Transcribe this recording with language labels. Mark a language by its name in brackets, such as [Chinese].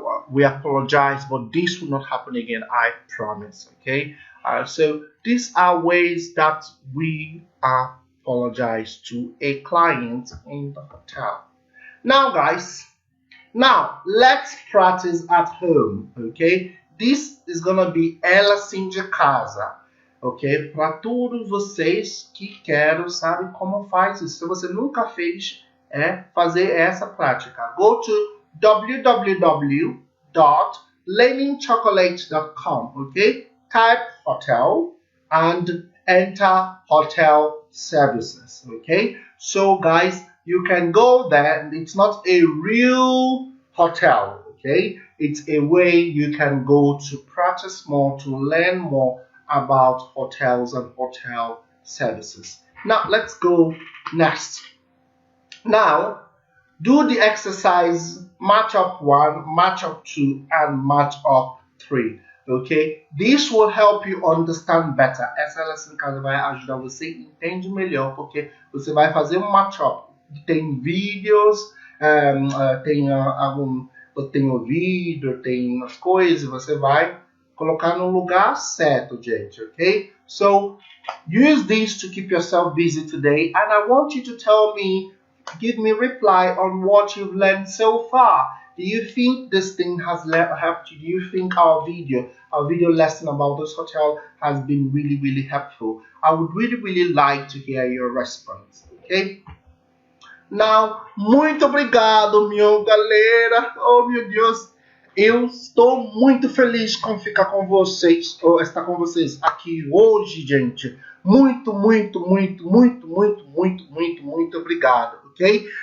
[English] We apologize, but this will not happen again, I promise, okay? So these are ways that we apologize to a client in the hotel. Now guys, let's practice at home, okay? This is gonna be [Portuguese] ela sim de casa, [English] ok? [Portuguese] Para todos vocês que querem, sabe como faz isso. Se você nunca fez, fazer essa prática. [English] Go to www.lemonchocolate.com, okay? Type hotel and enter hotel services, okay? So guys, you can go there, and it's not a real hotel, okay? It's a way you can go to practice more, to learn more about hotels and hotel services. Now let's go next. Now do the exercise match up 1, match up 2, and match up 3. Ok? This will help you understand better. [Portuguese] Essa lição em casa vai ajudar você a entender melhor, porque você vai fazer um match-up. Tem vídeos, tem o vídeo, tem as coisas, você vai colocar no lugar certo, gente, ok? [English] So, use this to keep yourself busy today, and I want you to give me reply on what you've learned so far. Do you think this thing has helped you? Do you think our video lesson about this hotel has been really, really helpful? I would really, really like to hear your response, okay? [Portuguese] Now, muito obrigado, minha galera. Oh, meu Deus. Eu estou muito feliz com ficar com vocês, ou estar com vocês aqui hoje, gente. Muito, muito, muito, muito, muito, muito, muito, muito obrigado, ok?